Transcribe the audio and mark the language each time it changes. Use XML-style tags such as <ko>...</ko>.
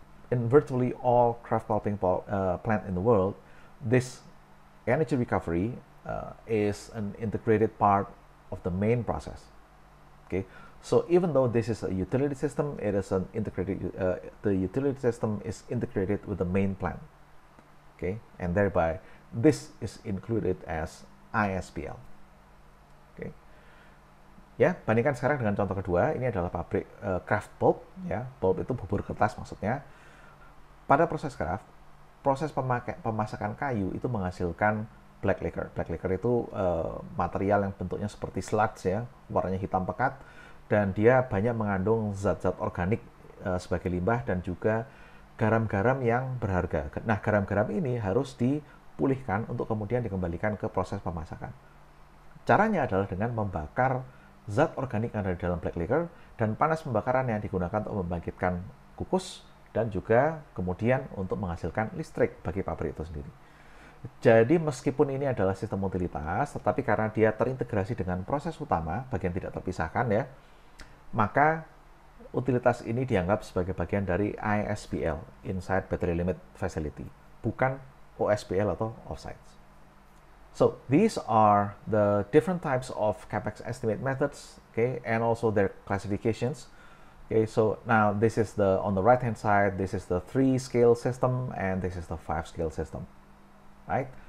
<en>In virtually all kraft pulping plant in the world, this energy recovery is an integrated part of the main process. Okay, so even though this is a utility system, it is an integrated. The utility system is integrated with the main plant. Okay, and thereby this is included as ISBL.</en> <id>Okay, ya, bandingkan sekarang dengan contoh kedua. Ini adalah pabrik kraft pulp. Ya, pulp itu bubur kertas maksudnya. Pada proses kraft, proses pemasakan kayu itu menghasilkan black liquor. Black liquor itu material yang bentuknya seperti sludge ya, warnanya hitam pekat, dan dia banyak mengandung zat-zat organik sebagai limbah dan juga garam-garam yang berharga. Nah, garam-garam ini harus dipulihkan untuk kemudian dikembalikan ke proses pemasakan. Caranya adalah dengan membakar zat organik yang ada di dalam black liquor, dan panas pembakaran yang digunakan untuk membangkitkan kukus dan juga kemudian untuk menghasilkan listrik bagi pabrik itu sendiri. Jadi meskipun ini adalah sistem utilitas, tetapi karena dia terintegrasi dengan proses utama, bagian tidak terpisahkan ya, maka utilitas ini dianggap sebagai bagian dari ISBL, Inside Battery Limit Facility, bukan OSBL atau offsites.</id> <en>So these are the different types of CapEx estimate methods, okay, and also their classifications. Okay, so now this is on the right hand side, this is the 3-scale system and this is the 5-scale system, right?</en>